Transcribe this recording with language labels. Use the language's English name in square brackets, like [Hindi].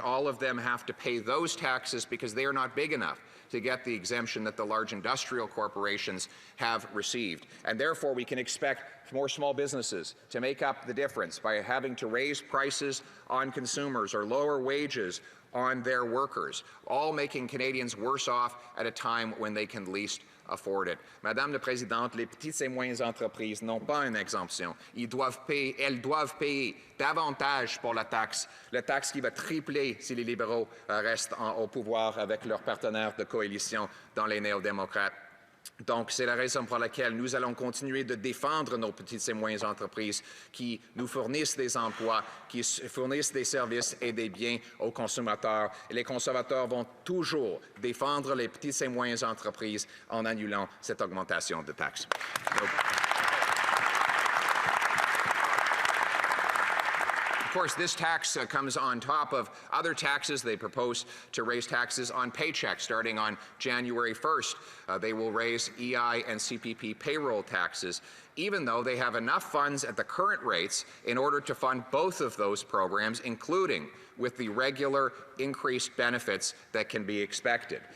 [English] All of them have to pay those taxes because they are not big enough to get the exemption that the large industrial corporations have received. And therefore, we can expect more small businesses to make up the difference by having to raise prices on consumers or lower wages on their workers, all making Canadians worse off at a time when they can least afford it. [French] Madame la Présidente, les petites et moyennes entreprises n'ont pas une exemption. Elles doivent payer davantage pour la taxe qui va tripler si les libéraux restent au pouvoir avec leurs partenaires de coalition dans les néo-démocrates. Donc, c'est la raison pour laquelle nous allons continuer de défendre nos petites et moyennes entreprises qui nous fournissent des emplois, qui fournissent des services et des biens aux consommateurs. Et les conservateurs vont toujours défendre les petites et moyennes entreprises en annulant cette augmentation de taxes. [English] Of course, this tax comes on top of other taxes. They propose to raise taxes on paychecks starting on January 1st. They will raise EI and CPP payroll taxes. even though they have enough funds at the current rates in order to fund both of those programs, including with the regular increased benefits that can be expected.